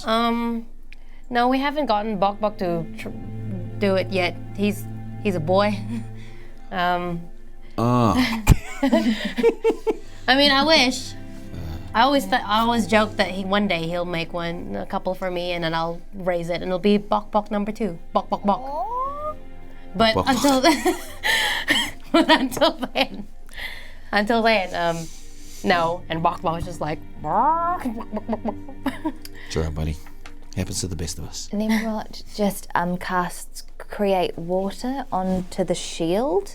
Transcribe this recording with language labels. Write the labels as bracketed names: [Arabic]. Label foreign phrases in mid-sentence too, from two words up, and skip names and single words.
[English] No, we haven't gotten Bok to do it yet. He's a boy. I mean, I wish. I always joke that one day he'll make a couple for me, and then I'll raise it, and it'll be Bok number 2. Bok. But Bok. until then, no. And Bok is just like. Sure, buddy. Happens to the best of us. Tnemrot just casts create water onto the shield.